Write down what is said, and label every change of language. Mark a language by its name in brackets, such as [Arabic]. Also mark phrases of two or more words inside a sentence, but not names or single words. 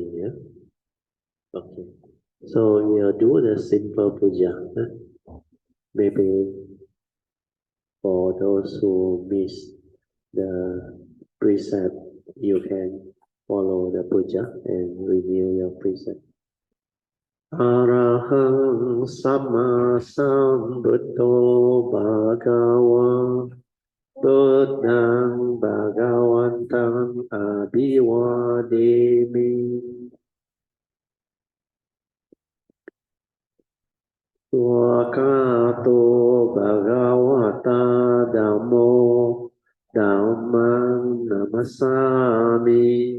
[English] Okay. So we'll do the simple puja. Maybe for those who miss the precept, you can follow the puja and renew your precept. [Pali] Arahang Sama Sambuddho Bhagava Buddhang Bhagavantang Abhivademi Swakato Bhagavata Dhammo Dhammang Namasami